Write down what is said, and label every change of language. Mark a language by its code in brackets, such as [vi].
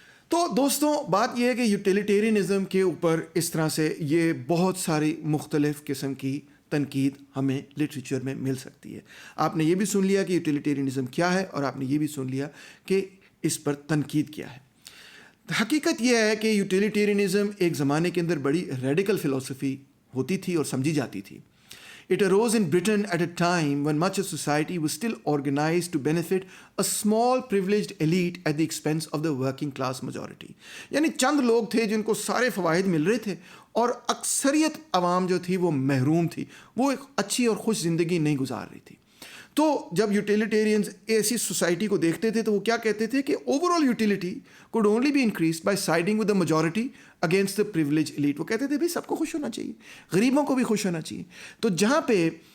[ur] تو دوستوں بات یہ ہے کہ یوٹیلیٹیرینزم کے اوپر اس طرح سے یہ بہت ساری مختلف قسم کی تنقید ہمیں لٹریچر میں مل سکتی ہے. آپ نے یہ بھی سن لیا کہ یوٹیلیٹیرینزم کیا ہے اور آپ نے یہ بھی سن لیا کہ اس پر تنقید کیا ہے. حقیقت یہ ہے کہ یوٹیلیٹیرینزم ایک زمانے کے اندر بڑی ریڈیکل فلسفی ہوتی تھی اور سمجھی جاتی تھی. [en] It arose in Britain at a time when much of society was still organized to benefit a small privileged elite at the expense of the working class majority. [ur] یعنی چند لوگ تھے جن کو سارے فوائد مل رہے تھے اور اکثریت عوام جو تھی وہ محروم تھی، وہ ایک اچھی اور خوش زندگی نہیں گزار رہی تھی. تو جب یوٹیلیٹیرینز ایسی سوسائٹی کو دیکھتے تھے تو وہ کیا کہتے تھے کہ [en] Overall utility could only be increased by siding with the majority against the privileged elite. [ur] وہ کہتے تھے بھائی سب کو خوش ہونا چاہیے، غریبوں کو بھی خوش ہونا چاہیے. تو جہاں پہ